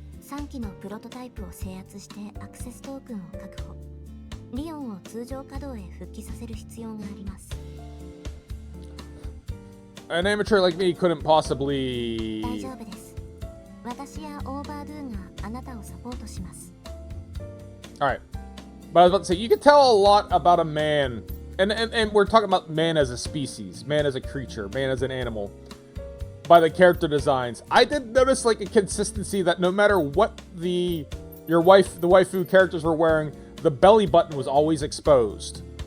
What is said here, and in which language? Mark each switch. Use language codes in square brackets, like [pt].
[ja] 3機のプロトタイプを制圧してアクセストークンを確保。リオンを通常稼働へ復帰させる必要があります。 [en] An amateur like me couldn't possibly... [ja] 大丈夫です。私やオーバードゥがあなたをサポートします。 [en] Alright. But I was about to say, you can tell a lot about a man. And we're talking about man as a species, man as a creature, man as an animal. By the character designs. I did notice like a consistency that no matter what the waifu characters were wearing, the belly button was always exposed.